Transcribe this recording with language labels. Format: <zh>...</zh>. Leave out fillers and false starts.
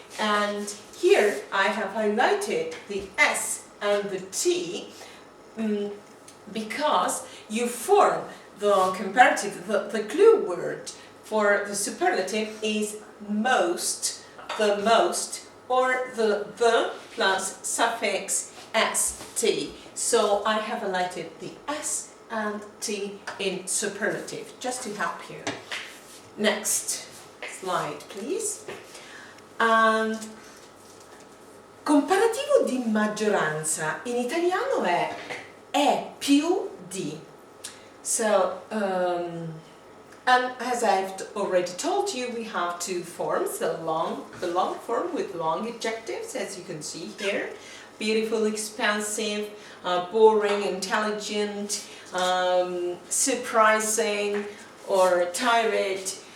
<en>And here I have highlighted the S and the T because you form the comparative, the clue word for the superlative is most, the most, or the plus suffix st. So I have highlighted the S and T in superlative, just to help you. Next slide, please. And</en> <it>comparativo di maggioranza in italiano è più di.</it> <en>So, and as I've already told you, we have two forms, the long form with long adjectives, as you can see here. Beautiful, expensive, boring, intelligent, surprising, or tired.</en>